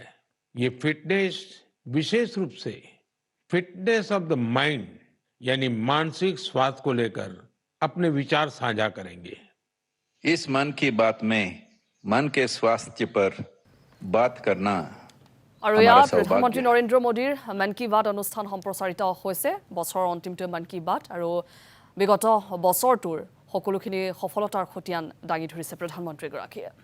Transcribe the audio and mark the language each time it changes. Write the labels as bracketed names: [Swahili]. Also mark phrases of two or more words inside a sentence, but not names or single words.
[Hindi] ये फिटनेस, विशेष रूप से [English] fitness of the mind [Hindi] यानी मानसिक स्वास्थ्य को लेकर अपने विचार साझा करेंगे। इस मन की बात में मन के स्वास्थ्य पर बात करना [Assamese] আৰু [Hindi] हमारा [Assamese] ইয়াত [Hindi] सौभाग्य [Assamese] প্ৰধানমন্ত্ৰী [Hindi] है। [Assamese] নৰেন্দ্ৰ মোদীৰ মন কী বাত অনুষ্ঠান সম্প্ৰচাৰিত হৈছে বছৰৰ অন্তিমটো মন কী বাত আৰু বিগত বছৰটোৰ সকলোখিনি সফলতাৰ খতিয়ান দাঙি ধৰিছে প্ৰধানমন্ত্ৰীগৰাকীয়ে।